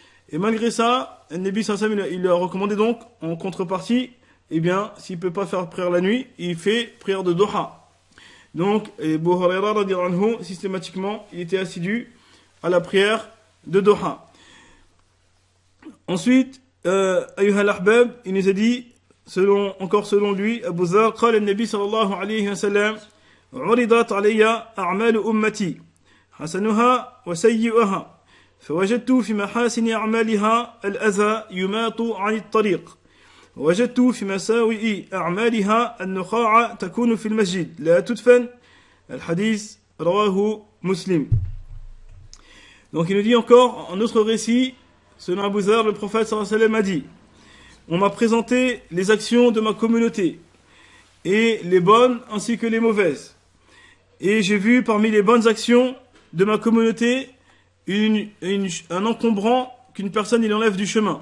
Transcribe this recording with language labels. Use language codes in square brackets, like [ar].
[fr] Et malgré ça, le Nabi sallallahu alayhi wa sallam, il lui a recommandé donc, en contrepartie, eh bien, s'il ne peut pas faire prière la nuit, il fait prière de Duha. Donc, Abu Huraira radiyallahu anhu, systématiquement, il était assidu à la prière de Duha. Ensuite, ayyuha al-ahbab, il nous a dit, encore selon lui, Abu Dharr, [ar] قال النبي صلى الله عليه وسلم عرضت علي أعمال أمتي حسنها وسيئها فوجدت في محاسن أعمالها الأذى يماط عن الطريق ووجدت في مساوئ أعمالها النخاع تكون في المسجد لا تدفن الحديث رواه مسلم. [fr] Donc il nous dit encore un autre récit, selon Abu Dharr, le prophète sallallahu alayhi wa sallam a dit: on m'a présenté les actions de ma communauté, et les bonnes ainsi que les mauvaises. Et j'ai vu parmi les bonnes actions de ma communauté un encombrant qu'une personne il enlève du chemin.